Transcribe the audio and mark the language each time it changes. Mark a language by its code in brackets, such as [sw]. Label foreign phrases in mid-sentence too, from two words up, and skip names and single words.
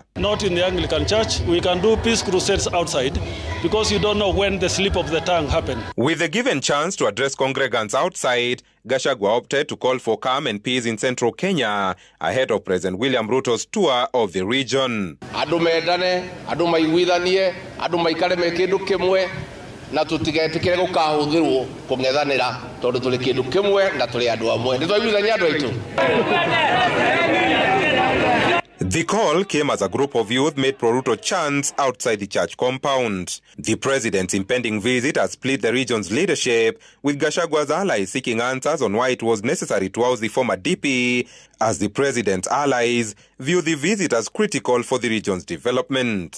[en] Not in the Anglican Church. We can do peace crusades outside, because you don't know when the slip of the tongue happened. With the given chance to address congregants outside, Gachagua opted to call for calm and peace in central Kenya ahead of President William Ruto's tour of the region. [ki] Andu mendane, andu maiguithanie, andu maikare me kindu kimwe na tutigetikire gukahuthirwo kungethanira tondu tuli kindu kimwe na tuli andu amwe. Nitwaiguithania andu aitu. [en] The call came as a group of youth made pro-Ruto chants outside the church compound. The president's impending visit has split the region's leadership, with Gachagua's allies seeking answers on why it was necessary to oust the former DP, as the president's allies view the visit as critical for the region's development.